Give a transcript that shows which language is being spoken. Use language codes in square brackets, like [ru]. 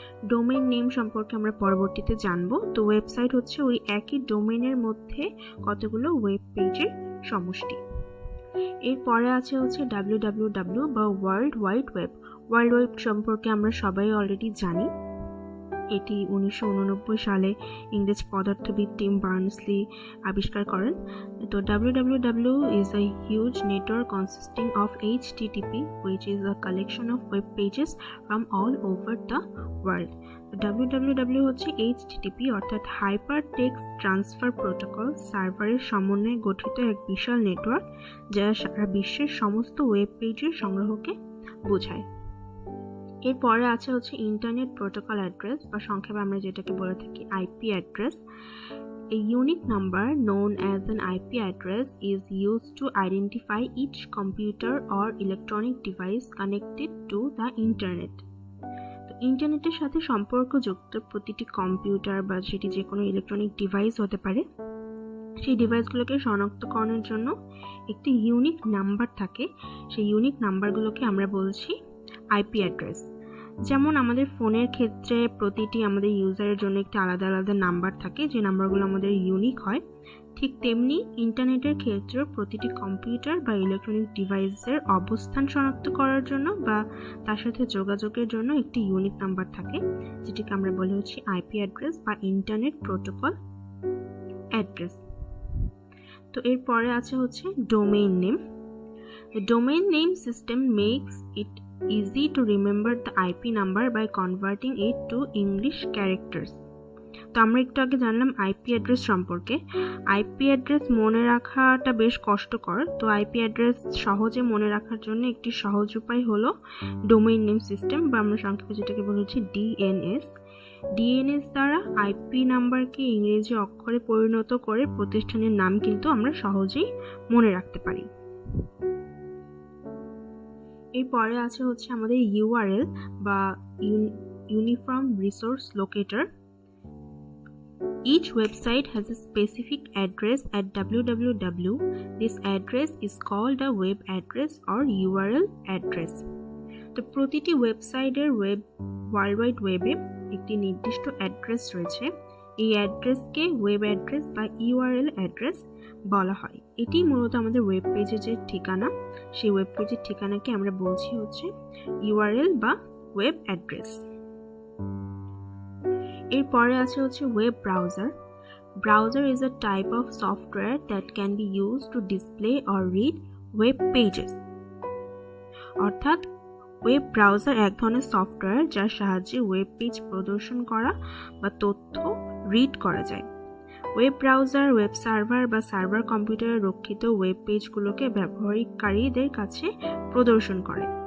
[bn] Domain name সম্পর্কে আমরা পরবর্তীতে জানবো। তো ওয়েবসাইট হচ্ছে ওই একই ডোমেইনের মধ্যে কতগুলো ওয়েব পেজের সমষ্টি। এরপরে আছে হচ্ছে www বা world wide web. World web সম্পর্কে আমরা সবাই অলরেডি জানি। এটি 1989 সালে ইংরেজ পদার্থবিদ টিম বার্নসলি আবিষ্কার করেন। [en] তো www is a huge network consisting of HTTP which is a collection of web pages from all over the world. [bn] www হচ্ছে HTTP অর্থাৎ হাইপার টেক্সট ট্রান্সফার প্রোটোকল সার্ভারের সমন্বয়ে গঠিত এক বিশাল নেটওয়ার্ক যা সারা বিশ্বের সমস্ত ওয়েব পেজের সংগ্রহকে বোঝায়। এরপরে আছে হচ্ছে ইন্টারনেট প্রোটোকল অ্যাড্রেস বা সংক্ষেপে আমরা যেটাকে বলে থাকি IP address. [en] A unique number known as an IP address is used to identify each computer or electronic device connected to the internet. [bn] তো ইন্টারনেটের সাথে সম্পর্কযুক্ত প্রতিটি কম্পিউটার বা সেটি যে কোনো ইলেকট্রনিক ডিভাইস হতে পারে, সেই ডিভাইসগুলোকে শনাক্তকরণের জন্য একটি ইউনিক নাম্বার থাকে। সেই ইউনিক নাম্বারগুলোকে আমরা বলছি আইপি অ্যাড্রেস। যেমন আমাদের ফোনের ক্ষেত্রে প্রতিটি আমাদের ইউজারের জন্য একটি আলাদা আলাদা নাম্বার থাকে, যে নাম্বারগুলো আমাদের ইউনিক হয়, ঠিক তেমনি ইন্টারনেটের ক্ষেত্রে প্রতিটি কম্পিউটার বা ইলেকট্রনিক ডিভাইসের অবস্থান শনাক্ত করার জন্য বা তার সাথে যোগাযোগের জন্য একটি ইউনিক নাম্বার থাকে, যেটিকে আমরা বলি হচ্ছে আইপি অ্যাড্রেস বা ইন্টারনেট প্রোটোকল অ্যাড্রেস। তো এরপরে আছে হচ্ছে domain name. [en] The domain name system makes it easy to remember the IP number by converting it to English characters. [bn] তো আমরা একটু আগে জানলাম আইপি অ্যাড্রেস সম্পর্কে। আইপি অ্যাড্রেস মনে রাখাটা বেশ কষ্টকর। তো আইপি অ্যাড্রেস সহজে মনে রাখার জন্য একটি সহজ উপায় হলো ডোমেইন নেম সিস্টেম বা আমরা সংক্ষেপে যেটাকে বলেছি ডিএনএস। ডিএনএস দ্বারা আইপি নাম্বারকে ইংরেজি অক্ষরে পরিণত করে প্রতিষ্ঠানের নাম কিন্তু আমরা সহজেই মনে রাখতে পারি। এরপরে আছে হচ্ছে আমাদের ইউআরএল বা uniform resource locator. [en] Each website has a specific address at www. This address is called a web address or URL address. [bn] তো প্রতিটি ওয়েবসাইটের ওয়ার্ল্ড ওয়াইড ওয়েবে একটি নির্দিষ্ট অ্যাড্রেস রয়েছে। এই অ্যাড্রেসকে ওয়েব অ্যাড্রেস বা ইউআরএল অ্যাড্রেস বলা হয়। এটি মূলত আমাদের ওয়েব পেজের যে ঠিকানা, সেই ওয়েব পেজের ঠিকানাকে আমরা বলছি হচ্ছে ইউআরএল বা ওয়েব অ্যাড্রেস। এরপরে আছে হচ্ছে web browser. [en] Browser is a type of software that can be used to display or read web pages. [bn] অর্থাৎ ওয়েব ব্রাউজার এক ধরনের সফটওয়্যার যার সাহায্যে ওয়েব পেজ প্রদর্শন করা বা তথ্য রিড করা যায়। ওয়েব ব্রাউজার ওয়েব সার্ভার বা সার্ভার কম্পিউটারে রক্ষিত ওয়েব পেজগুলোকে ব্যবহারকারীদের কাছে প্রদর্শন করে।